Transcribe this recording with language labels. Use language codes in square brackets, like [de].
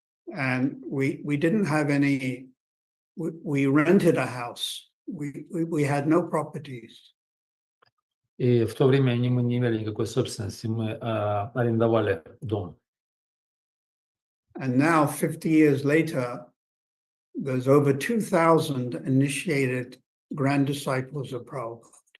[en] And we didn't have any, we rented a house. We had no properties. [ru] И в то время мы не имели никакой собственности, мы арендовали дом. [en] And now, 50 years later, there's over 2,000 initiated grand disciples of Prabhupada.